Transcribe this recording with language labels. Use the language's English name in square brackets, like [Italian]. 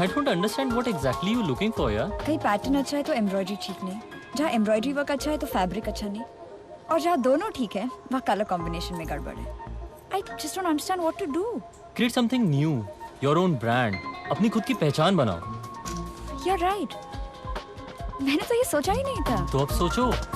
[English] I don't understand what exactly you looking for, यार। [Hindi] कहीं pattern अच्छा है तो एम्ब्रॉयडरी ठीक नहीं, जहाँ एम्ब्रॉयडरी वर्क अच्छा है तो फैब्रिक अच्छा नहीं, और जहाँ दोनों ठीक है वहाँ कलर कॉम्बिनेशन में गड़बड़ है। [English] I just don't understand what to do. Create something new, your own brand. [Hindi] अपनी खुद की पहचान बनाओ। [English] You're right. [Hindi] मैंने तो ये सोचा ही नहीं था। तो अब सोचो।